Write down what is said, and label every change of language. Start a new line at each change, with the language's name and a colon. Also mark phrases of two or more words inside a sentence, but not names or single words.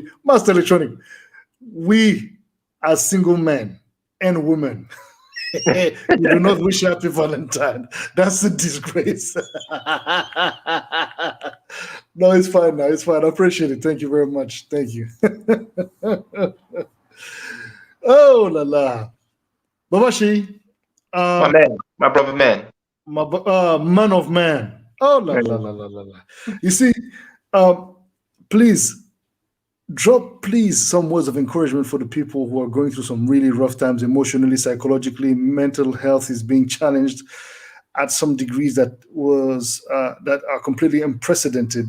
English: Master Electronic, we as single men and women, we do not wish Happy Valentine. That's a disgrace. No, it's fine now. It's fine. I appreciate it. Thank you very much. Thank you. Oh la la, Babashi. My man, my brother man. Man of man. Oh la la la la la la. You see, please drop some words of encouragement for the people who are going through some really rough times emotionally, psychologically. Mental health is being challenged at some degrees that are completely unprecedented.